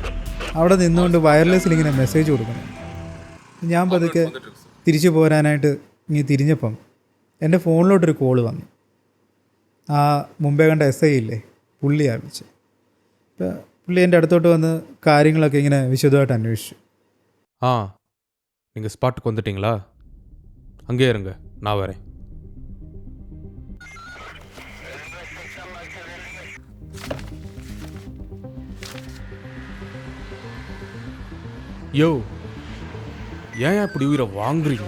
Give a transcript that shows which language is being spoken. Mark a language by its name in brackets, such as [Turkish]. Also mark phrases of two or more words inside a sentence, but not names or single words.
[Malayalam] അവിടെ നിന്നുകൊണ്ട് വയർലെസ്സിൽ ഇങ്ങനെ മെസ്സേജ് കൊടുക്കുന്നു. ഞാൻ പതുക്കെ തിരിച്ചു പോരാനായിട്ട് ഇങ്ങനെ തിരിഞ്ഞപ്പം എൻ്റെ ഫോണിലോട്ടൊരു കോള് വന്നു. ആ മുമ്പേ കണ്ട SI ഇല്ലേ, പുള്ളിയാണ് വിളിച്ചത്. പുള്ളി എൻ്റെ അടുത്തോട്ട് വന്ന് കാര്യങ്ങളൊക്കെ ഇങ്ങനെ വിശദമായിട്ട് അന്വേഷിച്ചു. [Tamil] நீங்கள் ஸ்பாட்டுக்கு வந்துட்டீங்களா? அங்கேயே இருங்க, நான் வரேன். யோ, ஏன் இப்படி உயிரை வாங்குறீங்க?